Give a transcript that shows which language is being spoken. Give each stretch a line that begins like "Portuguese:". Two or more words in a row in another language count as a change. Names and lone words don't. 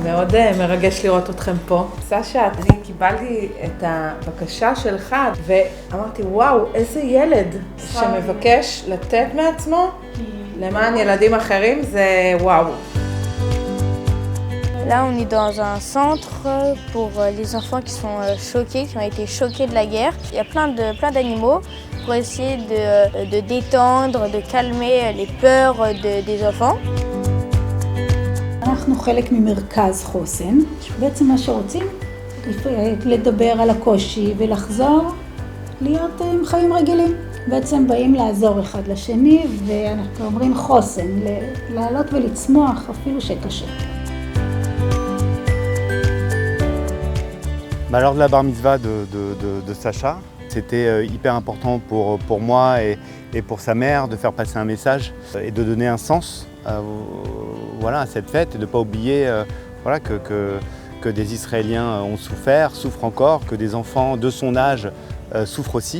Hebrew: מאוד מרגש לראות אתכם פה. סשה, אני קיבלתי את הבקשה שלך ואמרתי, וואו, איזה ילד שמבקש לתת מעצמו למען ילדים אחרים, זה וואו.
French: Là, on est dans un centre pour les enfants qui sont choqués, qui ont été choqués de la guerre. Il y a plein d'animaux pour essayer de détendre, de calmer les peurs des enfants.
Hebrew: אנחנו חלק ממרכז חוסן, שבעצם מה שרוצים לדבר על הקושי ולחזור להיות עם חיים רגילים. בעצם באים לעזור אחד לשני ואנחנו אומרים חוסן, לעלות ולצמוח אפילו שקשה.
French: Lors de la
Hebrew: בר מצווה
French: de Sacha, c'était hyper important pour moi et pour sa mère de faire passer un message et de donner un sens à cette fête et de ne pas oublier que des Israéliens ont souffert, souffrent encore, que des enfants de son âge souffrent aussi.